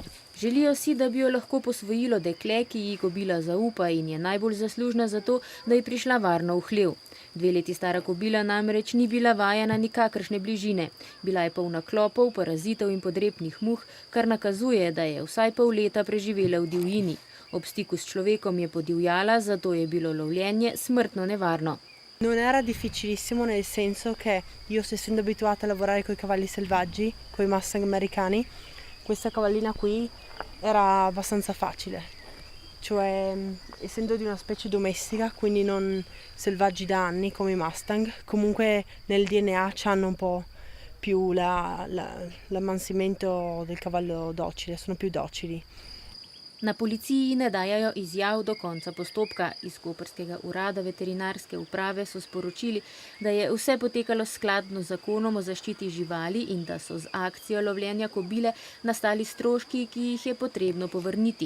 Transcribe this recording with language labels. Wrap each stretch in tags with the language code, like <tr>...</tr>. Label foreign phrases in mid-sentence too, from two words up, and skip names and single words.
<sl>Želijo si, da bi jo lahko posvojilo dekle, ki ji kobila zaupa in je najbolj zaslužna za to, da je prišla varno v hlev. 2 leti stara kobila namreč ni bila vajena nikakršne bližine. Bila je polna klopov, parazitov in podrepnih muh, kar nakazuje, da je vsaj pol leta preživela v divjini. Ob stiku s človekom je podivjala, zato je bilo lovljenje smrtno nevarno.</sl> <it>Non era difficilissimo, nel senso che io, essendo abituata a lavorare con i cavalli selvaggi, con i Mustang americani, questa cavallina qui era abbastanza facile. Cioè, essendo di una specie domestica, quindi non selvaggi da anni come i Mustang, comunque nel DNA c'hanno un po' più l'ammansimento del cavallo docile, sono più docili.</it> <sl>Na policiji ne dajajo izjav do konca postopka. Iz koprskega urada veterinarske uprave so sporočili, da je vse potekalo skladno z zakonom o zaščiti živali in da so z akcijo lovljenja kobile nastali stroški, ki jih je potrebno povrniti.</sl>